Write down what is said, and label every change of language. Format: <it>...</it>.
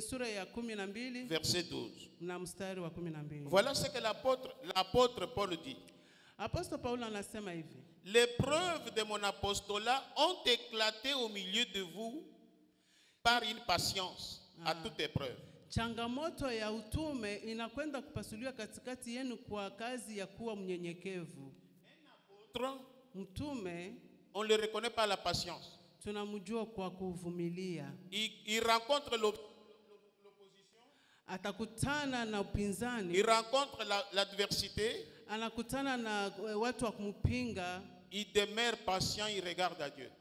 <sw>sura ya 12</sw> <fr>verset 12.</fr> <sw>na mstari wa 12.</sw> <fr>Voilà ce que l'apôtre Paul dit.</fr> <sw>Apostol Paulo anasema hivi:</sw> <fr>Les preuves de mon apostolat ont éclaté au milieu de vous par une patience à toute épreuve.</fr> <sw>changamoto ya utume inakwenda kupasuliwa katikati yenu kwa kazi ya kuwa mnyenyekevu. Mtume</sw> <fr>on le reconnaît par la patience.</fr> <sw>Tunamjua kwa kuvumilia.</sw> <fr>Il rencontre l'opposition.</fr> <sw>Atakutana na upinzani.</sw> <fr>Il rencontre l'adversité.</fr> <sw>Anakutana na watu wa kumpinga.</sw> <fr>Il demeure patient, il regarde à Dieu.</fr>